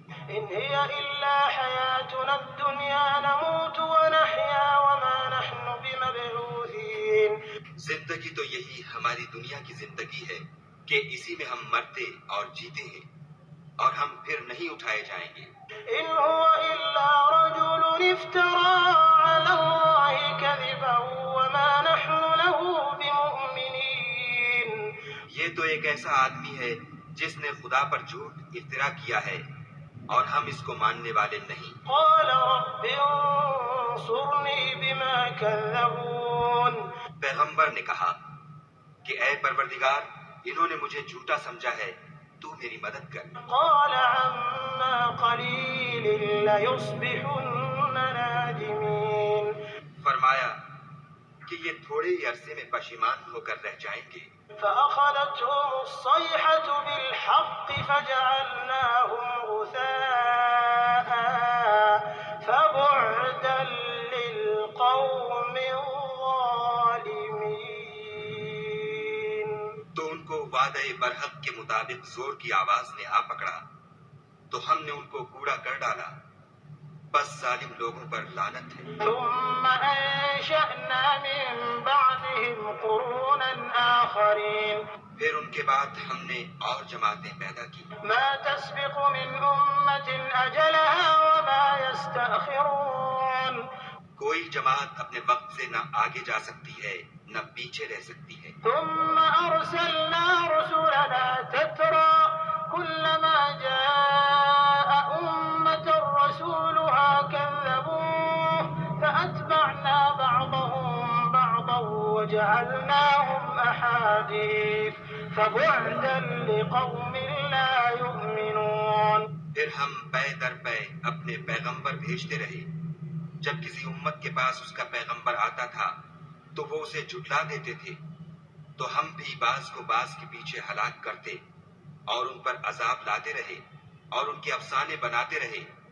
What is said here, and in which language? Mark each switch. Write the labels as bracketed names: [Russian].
[Arabic] إن هي إلا حياتنا الدنيا نموت ونحيا وما نحن بمبعوثين. [Urdu] زندگی تو یہی ہماری دنیا کی زندگی ہے کہ اسی میں ہم مرتے اور جیتے ہیں اور ہم پھر نہیں اٹھائے جائیں گے. [Arabic] إن هو إلا رجل افترى على الله كذبا وما نحن له بمؤمنين. [Urdu] یہ تو ایک ایسا آدمی ہے جس نے خدا پر جھوٹ افترا کیا ہے اور ہم اس کو ماننے والے نہیں. [Arabic] قال رب انصرني بما كذبون. [Urdu] پیغمبر نے کہا کہ اے پروردگار انہوں نے مجھے جھوٹا سمجھا ہے تو میری مدد کر. [Arabic] قال عما قليل ليصبحن نادمين. [Urdu] فرمایا کہ یہ تھوڑے ہی عرصے میں پشیمان ہو کر رہ جائیں گے. [Arabic] فأخذتهم الصيحة بالحق فجعلناهم غثاء فبعدا للقوم الظالمين. [Urdu] تو ان کو وعدہ برحق کے مطابق زور کی آواز نے آ پکڑا تو ہم نے ان کو کوڑا کر ڈالا. بس ظالم لوگوں پر لعنت ہے. [Arabic] ثم أنشأنا من بعدهم قرونا آخرين. [Urdu] پھر ان کے بعد ہم نے اور جماعتیں پیدا کی. [Arabic] ما تسبق من أمة أجلها وما يستأخرون. [Urdu] کوئی جماعت اپنے وقت سے نہ آگے جا سکتی ہے نہ پیچھے رہ سکتی ہے. [Arabic] ثم أرسلنا رسلنا تترى كلما جاء أمة رسولها كذبوه فأتبعنا بعضهم بعضا وجعلناهم أحاديث فبعدا لقوم لا يؤمنون. [Urdu] پھر ہم پے در پے اپنے پیغمبر بھیجتے رہے. جب کسی امت کے پاس اس کا پیغمبر آتا تھا تو وہ اسے جھٹلا دیتے تھے تو ہم بھی بعض کو بعض کے پیچھے ہلاک کرتے اور ان پر عذاب لاتے رہے اور ان کے افسانے بناتے رہے.